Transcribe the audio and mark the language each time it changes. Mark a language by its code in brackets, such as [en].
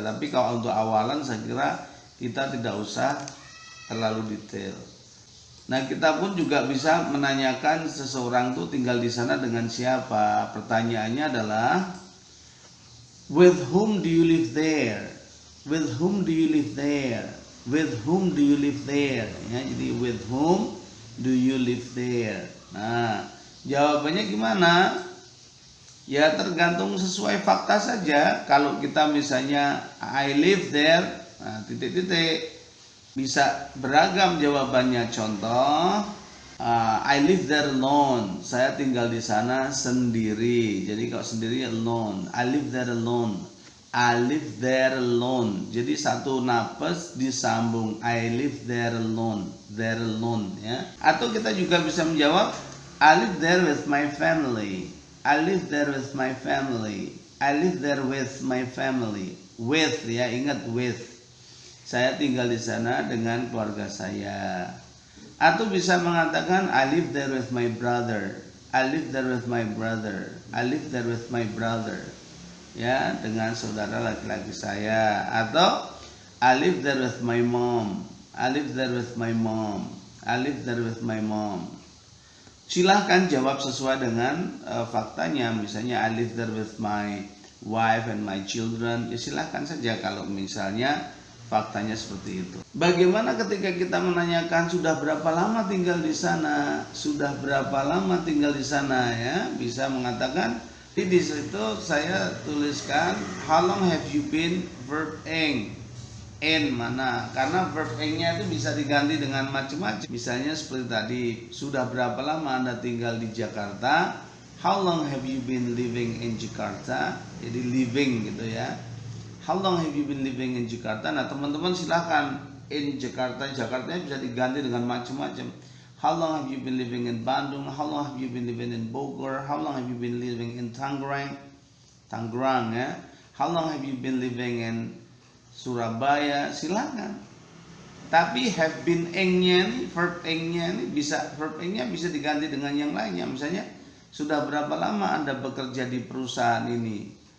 [id] Tapi kalau untuk awalan saya kira kita tidak usah terlalu detail. Nah kita pun juga bisa menanyakan seseorang tuh tinggal di sana dengan siapa. Pertanyaannya adalah [en] with whom do you live there? With whom do you live there? With whom do you live there? [id] Ya, jadi [en] with whom do you live there? [id] Nah jawabannya gimana? Ya tergantung sesuai fakta saja. Kalau kita misalnya [en] I live there, [id] nah, titik-titik. Bisa beragam jawabannya. [en] Contoh, I live there alone. [id] Saya tinggal di sana sendiri. Jadi kalau sendiri alone. [en] I live there alone. I live there alone. [id] Jadi satu napas disambung. [en] I live there alone. There alone ya. [id] Atau kita juga bisa menjawab [en] I live there with my family. I live there with my family. I live there with my family. [id] With ya, ingat with. Saya tinggal di sana dengan keluarga saya. Atau bisa mengatakan [en] I live there with my brother. I live there with my brother. I live there with my brother. [id] Ya, dengan saudara laki-laki saya. [en] Atau I live there with my mom. I live there with my mom. I live there with my mom. [id] Silahkan jawab sesuai dengan faktanya. [en] Misalnya I live there with my wife and my children. [id] Ya silahkan saja kalau misalnya faktanya seperti itu. Bagaimana ketika kita menanyakan sudah berapa lama tinggal di sana? Sudah berapa lama tinggal di sana ya? Bisa mengatakan di situ saya tuliskan [en] how long have you been, verb ing. [id] In mana? Karena verb ing-nya itu bisa diganti dengan macam-macam. Misalnya seperti tadi, sudah berapa lama Anda tinggal di Jakarta? [en] How long have you been living in Jakarta? Jadi living [id] gitu ya. [en] How long have you been living in Jakarta? [id] Nah teman-teman silahkan [en] in Jakarta. [id] Jakartanya bisa diganti dengan macam-macam. [en] How long have you been living in Bandung? How long have you been living in Bogor? How long have you been living in Tangerang? Tangerang ya. How long have you been living in Surabaya? [id] Silahkan. Tapi have been ing-nya nih, verb ing-nya nih verb ing-nya bisa diganti dengan yang lainnya. Misalnya sudah berapa lama Anda bekerja di perusahaan ini?